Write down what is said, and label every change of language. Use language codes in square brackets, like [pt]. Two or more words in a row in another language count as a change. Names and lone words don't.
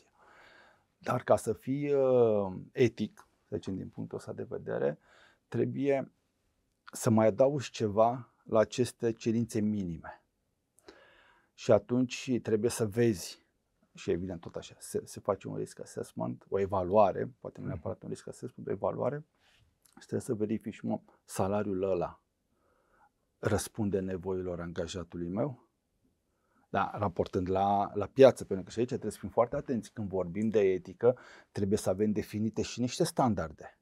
[ro] Dar ca să fii etic, să zicem din punctul ăsta de vedere, trebuie să mai adaugi ceva la aceste cerințe minime. Și atunci trebuie să vezi, și evident tot așa, se face un [en] risk assessment, [ro] o evaluare, poate nu neapărat un [en] risk assessment, [ro] o evaluare, și trebuie să verifici, salariul ăla răspunde nevoilor angajatului meu? Raportând la piață, pentru că și aici trebuie să fim foarte atenți. Când vorbim de etică, trebuie să avem definite și niște standarde.